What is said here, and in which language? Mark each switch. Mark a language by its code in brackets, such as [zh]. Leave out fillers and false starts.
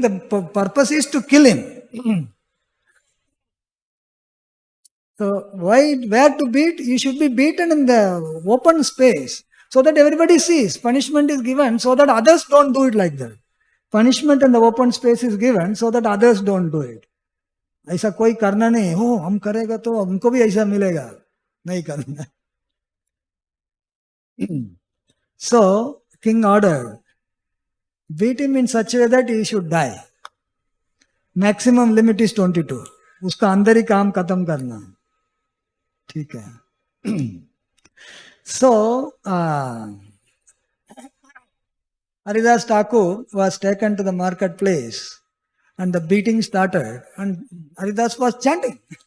[en] The purpose is to kill him. So where to beat? You should be beaten in the open space so that everybody sees. Punishment is given so that others don't do it like that. Punishment in the open space is given so that others don't do it. [hi] ऐसा कोई करना नहीं, हो हम करेगा तो हमको भी ऐसा मिलेगा, नहीं करना. [en] So king ordered, beat him in such a way that he should die. Maximum limit is 22. [hi] उसका अंदर ही काम खत्म करना. ठीक है. [en] So Haridas Thakur was taken to the marketplace and the beating started and Haridas was chanting.